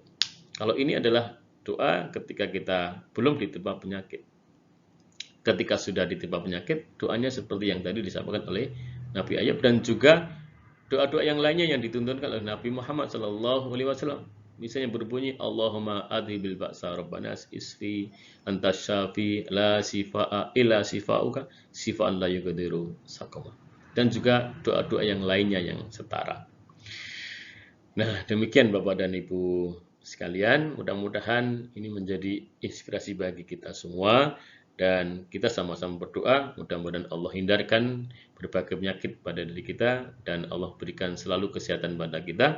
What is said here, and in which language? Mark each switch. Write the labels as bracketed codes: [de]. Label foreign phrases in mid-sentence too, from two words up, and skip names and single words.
[id] Kalau ini adalah doa ketika kita belum ditimpa penyakit. Ketika sudah ditimpa penyakit, doanya seperti yang tadi disampaikan oleh Nabi Ayub, dan juga doa-doa yang lainnya yang dituntunkan oleh Nabi Muhammad SAW. Misalnya berbunyi, [ar] اللهم أذهب البأس ربنا اشف أنت الشافي لا شفاء إلا شفاؤك شفاء لا يغادر سقما. [id] Dan juga doa-doa yang lainnya yang setara. Nah, demikian Bapak dan Ibu sekalian, mudah-mudahan ini menjadi inspirasi bagi kita semua. Dan kita sama-sama berdoa, mudah-mudahan Allah hindarkan berbagai penyakit pada diri kita, dan Allah berikan selalu kesehatan pada kita.